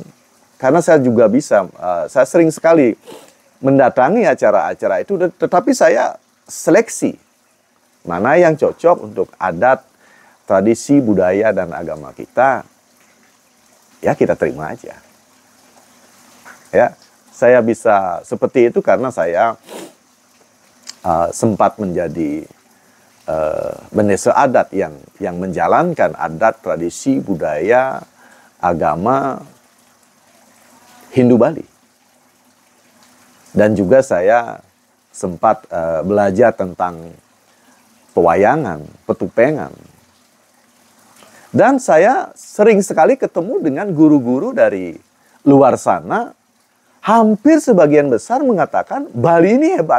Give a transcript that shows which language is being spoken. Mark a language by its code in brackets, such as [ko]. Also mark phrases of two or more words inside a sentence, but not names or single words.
[id] Karena saya juga saya sering sekali mendatangi acara-acara itu, tetapi saya seleksi mana yang cocok untuk adat, tradisi, budaya, dan agama kita. Ya, kita terima aja. Ya, saya bisa seperti itu karena saya sempat menjadi Benese adat yang menjalankan adat, tradisi, budaya, agama Hindu Bali. Dan juga saya sempat belajar tentang pewayangan, petupengan. Dan saya sering sekali ketemu dengan guru-guru dari luar sana. Hampir sebagian besar mengatakan Bali ini hebat.